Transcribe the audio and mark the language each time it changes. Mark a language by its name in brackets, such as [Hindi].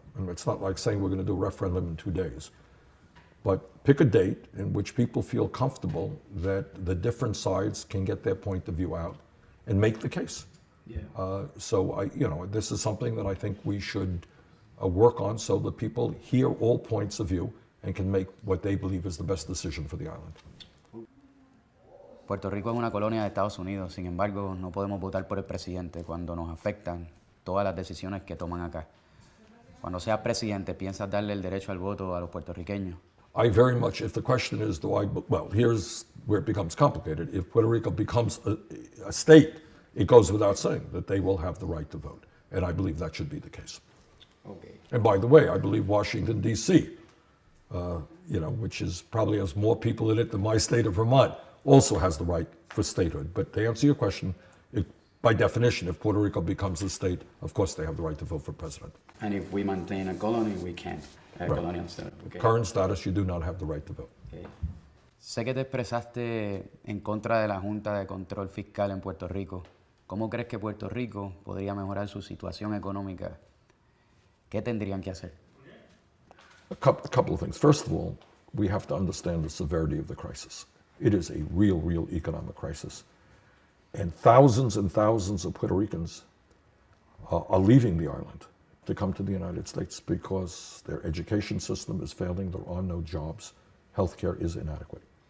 [English] And it's not like saying we're going to do a referendum in 2 days, but pick a date in which people feel comfortable that the different sides can get their point of view out and make the case. Yeah. So this is something that I think we should work on so that people hear all points of view and can make what they believe is the best decision for the island. [Spanish] Puerto Rico es una colonia de Estados Unidos, sin embargo, no podemos votar por el presidente cuando nos afectan todas las decisiones que toman acá. Cuando seas presidente, ¿piensas darle el derecho al voto a los puertorriqueños? [English] I very much, if the question is, well, here's where it becomes complicated. If Puerto Rico becomes a state, it goes without saying that they will have the right to vote. And I believe that should be the case. Okay. And by the way, I believe Washington, D.C., which probably has more people in it than my state of Vermont, also has the right for statehood. But to answer your question, by definition, if Puerto Rico becomes a state, of course they have the right to vote for president. And if we maintain a colony, we can't. A Right. colonial status. Okay. Current status, you do not have the right to vote. Okay. [Spanish] Sé que te expresaste en contra de la Junta de Control Fiscal en Puerto Rico. ¿Cómo crees que Puerto Rico podría mejorar su situación económica? ¿Qué tendrían que hacer? [English] A couple of things. First of all, we have to understand the severity of the crisis. It is a real economic crisis. And thousands of Puerto Ricans are leaving the island to come to the United States because their education system is failing, there are no jobs, healthcare is inadequate.